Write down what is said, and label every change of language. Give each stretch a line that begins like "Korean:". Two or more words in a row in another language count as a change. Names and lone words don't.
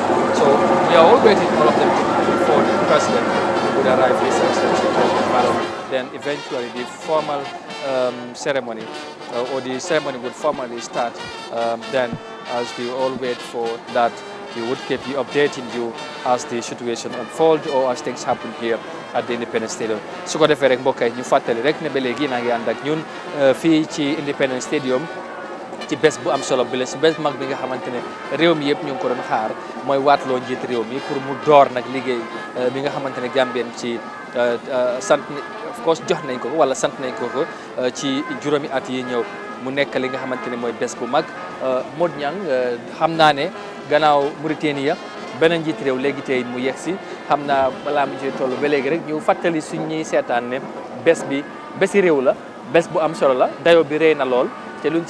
English: So we are all waiting, all of them, before the president would arrive, His Excellency President Barrow. Then eventually the formal ceremony, or the ceremony would formally start. Then as we all wait for that, we would keep you updating you as the situation unfolds or as things happen here at the Independence Stadium.
Wolof: su ko defee rek mbokk yi ñu fàttali rek ne ba léegi naa ngi ànd ak ñun fii ci Independence Stadium ci bés bu am solo bi la si bés mag bi nga xamante ne réew mi yëpp ñu ngi ko doon xaar mooy waatloo njiit réew mi pour mu door nag liggéey bi nga xamante ne Gambien ci sant
English: of course
Wolof: jox nañ ko wala sant nañ ko ci juróomi at yi ñëw mu nekk li nga xamante ne mooy bés bu mag Mod Niang xam naa ne gannaaw Mauritania beneen njiit réew léegi tey mu yegg si xam naa balaa mu ci toll ba léegi rek ñu fàttali suñ ñuy seetaan ne bés bi bési réew la bés bu am solo la dayo bi rëy na lool te luñ